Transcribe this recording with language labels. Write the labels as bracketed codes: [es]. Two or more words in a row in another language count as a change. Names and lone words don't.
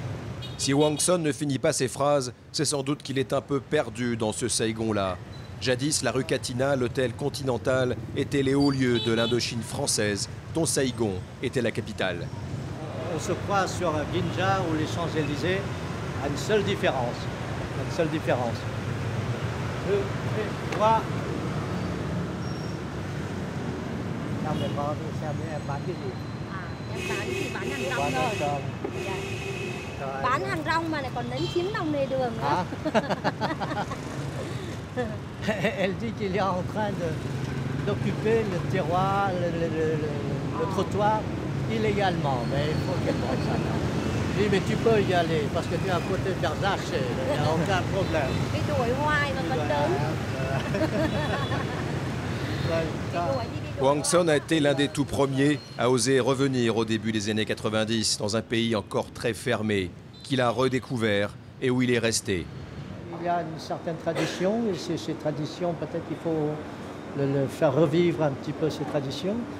[fr] Si Hwang Son ne finit pas ses phrases, c'est sans doute qu'il est un peu perdu dans ce Saïgon-là. Jadis, la rue Katina, l'hôtel Continental, étaient les hauts lieux de l'Indochine française, dont Saïgon était la capitale. On se croise sur Ginja ou les Champs-Élysées à une seule différence. Une seule différence. 2, 3. [vi] Bán hàng rong mà lại còn đánh 9 đồng lề đường nữa. [fr] Elle dit qu'il est en train d'occuper le terroir, le trottoir illégalement, mais il faut qu'elle prenne ça. Je dis, mais tu peux y aller parce que tu es à côté de Versace, il n'y a aucun problème. [vi] Đi đuổi hoài mà vẫn đến. [fr] Hwang Son a été l'un des tout premiers à oser revenir au début des années 90 dans un pays encore très fermé, qu'il a redécouvert et où il est resté. Il y a une certaine tradition et ces traditions, peut-être qu'il faut le faire revivre un petit peu ces traditions.